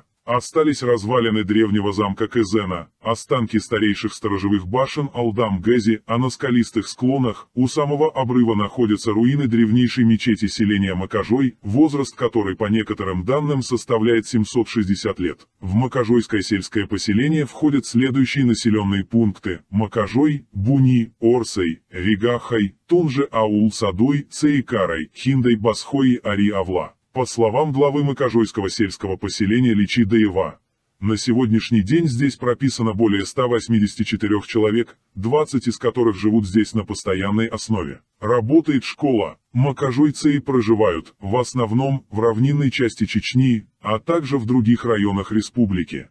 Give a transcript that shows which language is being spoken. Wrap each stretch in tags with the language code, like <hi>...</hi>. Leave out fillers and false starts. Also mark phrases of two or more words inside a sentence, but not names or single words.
<ru>Остались развалины древнего замка Кезена, останки старейших сторожевых башен Алдам-Гези, а на скалистых склонах у самого обрыва находятся руины древнейшей мечети селения Макажой, возраст которой по некоторым данным составляет 760 лет. В Макажойское сельское поселение входят следующие населенные пункты: Макажой, Буни, Орсей, Ригахай, Тунже Аул-Садой, Цейкарай, Хиндай, Басхой, Ари-Авла. По словам главы Макажойского сельского поселения Личи Даева, на сегодняшний день здесь прописано более 184 человек, 20 из которых живут здесь на постоянной основе. Работает школа. Макажойцы проживают, в основном, в равнинной части Чечни, а также в других районах республики.</ru>